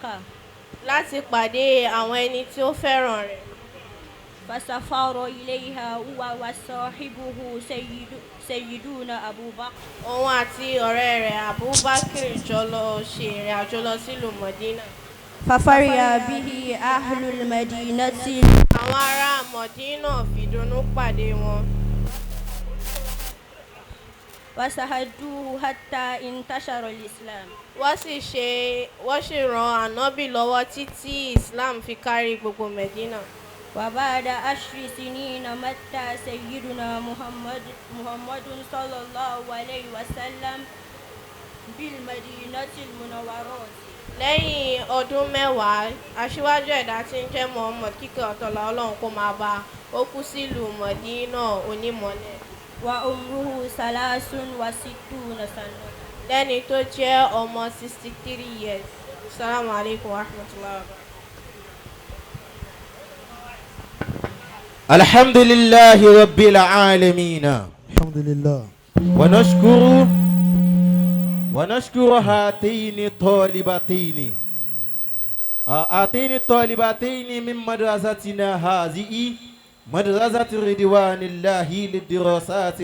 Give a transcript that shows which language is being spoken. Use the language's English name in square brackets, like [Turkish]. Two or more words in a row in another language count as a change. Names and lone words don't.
[Yoruba] Láti pàdé àwọn ẹni tí ó fẹ́ràn rẹ̀. [Arabic] فسافر إليها هو وصاحبه سيدنا أبو بكر. [Yoruba] Òun àti ọ̀rẹ́ rẹ̀ Abubakar jọ lọ ṣe ìrìn àjò lọ sílùú Mọ̀dínà. [Arabic] ففرح به أهل المدينة. [Yoruba] Àwọn ará Mọ̀dínà fìdùnnú pàdé wọn. [Arabic] وساعدوه حتى انتشر الإسلام. [Yoruba] Wọ́n sì ran ànábì lọ́wọ́ títí Islam fi kárí gbogbo Mẹ̀dínà. [Arabic] وبعد 10 سنين مات سيدنا محمد صلى الله عليه وسلم بالمدينة المنورة. [Yoruba] Lẹ́yìn ọdún 10, aṣíwájú ẹ̀dá tí ń jẹ́ Muhammad kíkẹ́ ọ̀tọ̀lá Ọlọ́run kó máa bá a. Ó kú sílùú Mọ̀dínà onímọ́lẹ̀. [Arabic] وعمره 63 سنة. [Yoruba] Lẹ́ni tó jẹ́ ọmọ 63 years. [Arabic] السلام عليكم ورحمة الله وبركاته. الحمد لله رب العالمين. الحمد لله. ونشكر هاتين الطالبتين هاتين الطالبتين من مدرستنا هذه مدرسة رضوان الله للدراسات